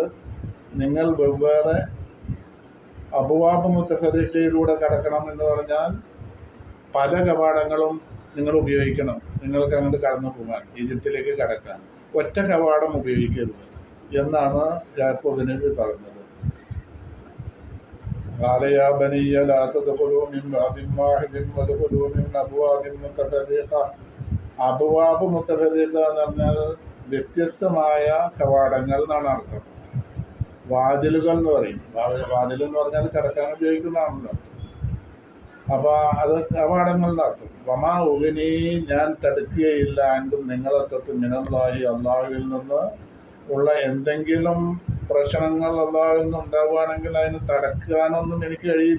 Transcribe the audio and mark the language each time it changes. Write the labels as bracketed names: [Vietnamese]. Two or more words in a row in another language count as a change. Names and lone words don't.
[Malayalam] നിങ്ങൾ വെവ്വേറെ [Arabic] أبواب متفرقة [Malayalam] കടക്കണം എന്ന് പറഞ്ഞാൽ പല കവാടങ്ങളും നിങ്ങൾ ഉപയോഗിക്കണം. നിങ്ങൾക്ക് അങ്ങോട്ട് കടന്നു പോകാൻ, ഈജിപ്തിലേക്ക് കടക്കാൻ ഒറ്റ കവാടം ഉപയോഗിക്കരുത് എന്നാണ് യാക്കൂബ് നബി പറഞ്ഞത്. [Arabic] قال يا بني لا تدخلوا من باب واحد وادخلوا من أبواب متفرقة. أبواب متفرقة [Malayalam] എന്ന് പറഞ്ഞാൽ വ്യത്യസ്തമായ കവാടങ്ങൾ എന്നാണ് അർത്ഥം. വാതിലുകൾ എന്ന് പറയും. വാതിൽ എന്ന് പറഞ്ഞാൽ കടക്കാൻ ഉപയോഗിക്കുന്നതാണല്ലോ. അപ്പോൾ അത് കവാടങ്ങൾ എന്നർത്ഥം. [Arabic] وما أغني, [Malayalam] ഞാൻ തടുക്കുകയില്ല എങ്കും നിങ്ങളെ തൊട്ട് മിനല്ലാഹി, അള്ളാഹുവിൽ നിന്ന് ഉള്ള എന്തെങ്കിലും പ്രശ്നങ്ങൾ അള്ളാഹുവിൽ നിന്ന് ഉണ്ടാവുകയാണെങ്കിൽ അതിന് തടക്കാനൊന്നും എനിക്ക് കഴിയില്ല.